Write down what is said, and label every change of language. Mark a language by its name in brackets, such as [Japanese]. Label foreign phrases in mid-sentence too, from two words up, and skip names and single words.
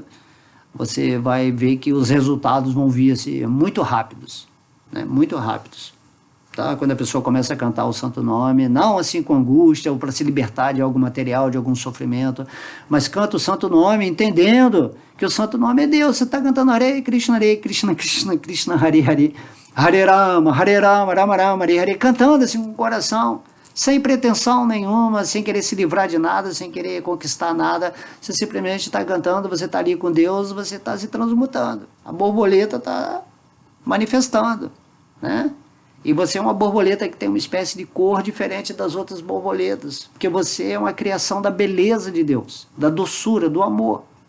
[Portuguese] Você vai ver que os resultados vão vir assim, muito rápidos. Né, muito rápidos. Tá? Quando a pessoa começa a cantar o santo nome, não assim com angústia ou para se libertar de algum material, de algum sofrimento, mas canta o santo nome entendendo que o santo nome é Deus. Você está cantando Hare Krishna, Krishna Krishna, Hare Hare, Hare Rama, Rama Rama, Hare Hare, cantando assim com o coração, sem pretensão nenhuma, sem querer se livrar de nada, sem querer conquistar nada. Você simplesmente está cantando, você está ali com Deus, você está se transmutando. A borboleta está manifestando, né? E você é uma borboleta que tem uma espécie de cor diferente das outras borboletas, porque você é uma criação da beleza de Deus, da doçura, do amor.